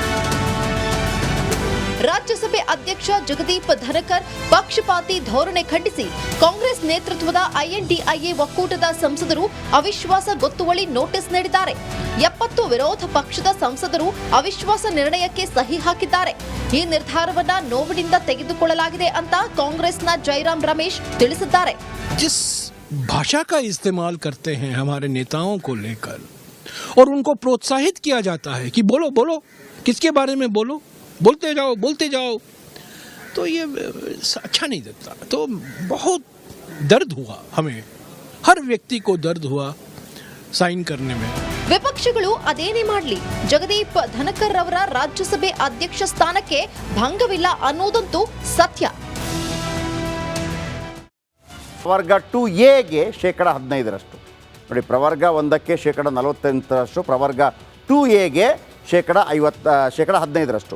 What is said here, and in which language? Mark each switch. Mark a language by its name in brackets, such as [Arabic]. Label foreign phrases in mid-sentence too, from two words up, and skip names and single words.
[Kannada] ರಾಜ್ಯಸಭೆ ಅಧ್ಯಕ್ಷ ಜಗದೀಪ್ ಧನಕರ್ ಪಕ್ಷಪಾತಿ ಧೋರಣೆ ಖಂಡಿಸಿ ಕಾಂಗ್ರೆಸ್ ನೇತೃತ್ವದ ಐಎನ್ಡಿಐಎ ಒಕ್ಕೂಟದ ಸಂಸದರು ಅವಿಶ್ವಾಸ ಗೊತ್ತುವಳಿ ನೋಟಿಸ್ ನೀಡಿದ್ದಾರೆ. 70 ವಿರೋಧ ಪಕ್ಷದ ಸಂಸದರು ಅವಿಶ್ವಾಸ ನಿರ್ಣಯಕ್ಕೆ ಸಹಿ ಹಾಕಿದ್ದಾರೆ. ಈ ನಿರ್ಧಾರವನ್ನ ನೋವಿನಿಂದ ತೆಗೆದುಕೊಳ್ಳಲಾಗಿದೆ ಅಂತ ಕಾಂಗ್ರೆಸ್ನ ಜೈರಾಮ್ ರಮೇಶ್ ತಿಳಿಸಿದ್ದಾರೆ. [Hindi] जिस भाषा का इस्तेमाल करते हैं हमारे नेताओं को लेकर और उनको प्रोत्साहित किया जाता है कि बोलो बोलो, किसके बारे में बोलो, बोलते जाओ, तो ये अच्छा नहीं लगता. तो बहुत दर्द हुआ, हमें हर व्यक्ति को दर्द हुआ साइन करने में. [Kannada] ವಿಪಕ್ಷಗಳು ಅದೇನೇ ಮಾಡಲಿ, ಜಗದೀಪ್ ಧನಕರ್ ಅವರ ರಾಜ್ಯಸಭೆ ಅಧ್ಯಕ್ಷ ಸ್ಥಾನಕ್ಕೆ ಭಂಗವಿಲ್ಲ ಅನ್ನೋದಂತೂ ಸತ್ಯ. ಪ್ರವರ್ಗ 2ಎಗೆ -15% ನೋಡಿ. ಪ್ರವರ್ಗ 1ಕ್ಕೆ -48%, ಪ್ರವರ್ಗ 2ಎಗೆ -15%.